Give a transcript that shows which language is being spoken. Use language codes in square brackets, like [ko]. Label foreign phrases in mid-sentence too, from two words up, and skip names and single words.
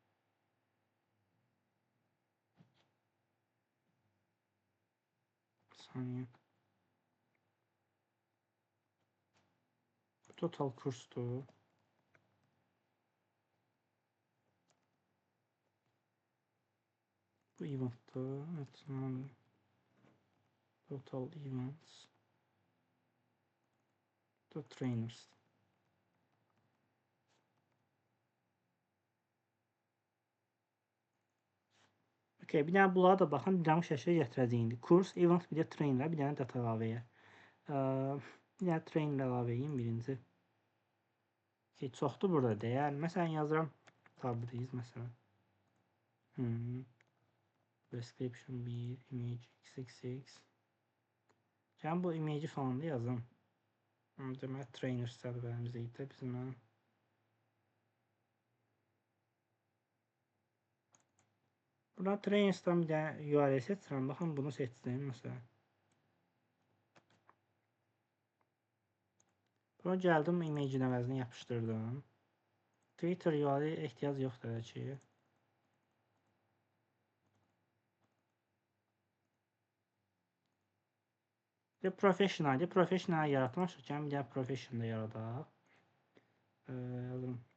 [az] Saniye. Total kursdur. Bu event'dır. [en] Evet, total events. The trainers. [az] Okay, bir dənə bunlara da baxın, bir dənə şəklə gətirəcəyik indi. Kurs, event, bir də trainer, bir dənə data əlavəyə. Bir dənə trainer əlavə edeyim birinci. Okay, çoxdur burada dəyər. Məsələn yazıram Tabriz məsələn. [en] Description 1, image xxx. [az] Yəni bu image falan da yazım. Demək trainer sərvərimizdə idi bizim. Buradan trainers'dan bir dənə URL seçirəm. Baxın bunu seçdim məsələn. Buna gəldim, image-in əvəzinə yapışdırdım. Twitter URL ehtiyac yoxdur ki. Professional, professional yaratmışıq. Bir dənə professional yaradaq. Yazım.